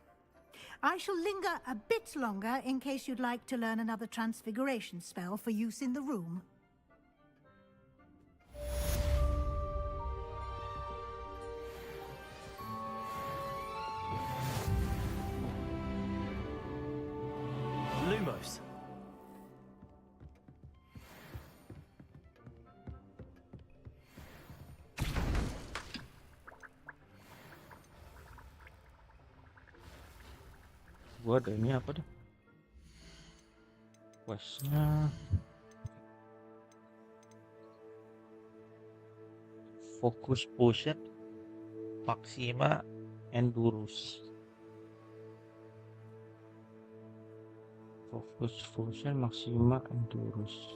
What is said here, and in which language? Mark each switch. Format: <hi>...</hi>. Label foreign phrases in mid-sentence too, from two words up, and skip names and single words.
<en>I shall linger a bit longer in case you'd like to learn another transfiguration spell for use in the room. Lumos.</en> <id>Gua ada ini apa deh? Questnya Focus Potion Maxima Endurus. Focus Potion Maxima Endurus.</id>